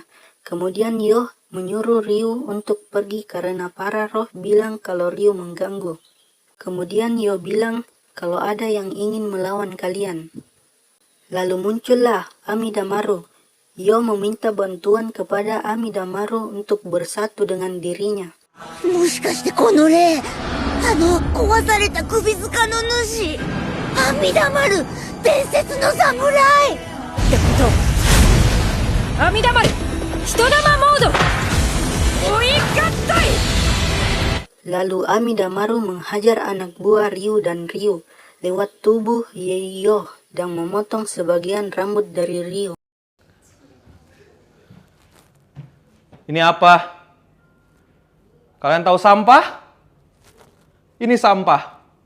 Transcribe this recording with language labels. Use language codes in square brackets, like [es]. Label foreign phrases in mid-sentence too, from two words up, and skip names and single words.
[id] Kemudian Yo menyuruh Ryu untuk pergi karena para roh bilang kalau Ryu mengganggu. Kemudian Yo bilang kalau ada yang ingin melawan kalian. Lalu muncullah Amidamaru. Yo meminta bantuan kepada Amidamaru untuk bersatu dengan dirinya. [ja] もしかしてこの霊、壊された首塚の主、阿弥陀丸、伝説の侍ってこと。阿弥陀丸、人玉モード、追い合体。 [id] Lalu Amidamaru menghajar anak buah Ryu dan Ryu lewat tubuh Yo dan memotong sebagian rambut dari Ryu. Ini apa? Kalian tahu sampah? Ini sampah.